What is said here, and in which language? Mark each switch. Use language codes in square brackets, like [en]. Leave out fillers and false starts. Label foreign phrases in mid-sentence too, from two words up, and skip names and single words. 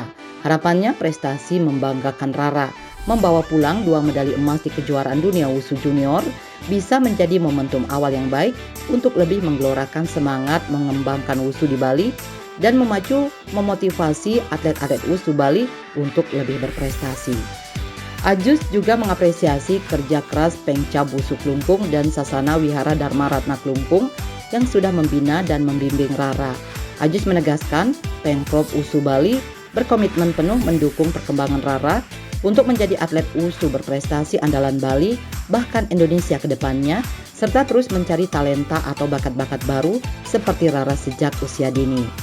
[id] Harapannya prestasi membanggakan Rara, membawa pulang 2 medali emas di kejuaraan dunia Wusu Junior bisa menjadi momentum awal yang baik untuk lebih menggelorakan semangat mengembangkan Wusu di Bali dan memotivasi atlet-atlet Wusu Bali untuk lebih berprestasi. Ajus juga mengapresiasi kerja keras Pengca Wusu Klungkung dan Sasana Wihara Dharma Ratna Klungkung yang sudah membina dan membimbing Rara. Ajus menegaskan Pengprov Wusu Bali berkomitmen penuh mendukung perkembangan Rara untuk menjadi atlet Wusu berprestasi andalan Bali bahkan Indonesia ke depannya, serta terus mencari talenta atau bakat-bakat baru seperti Rara sejak usia dini.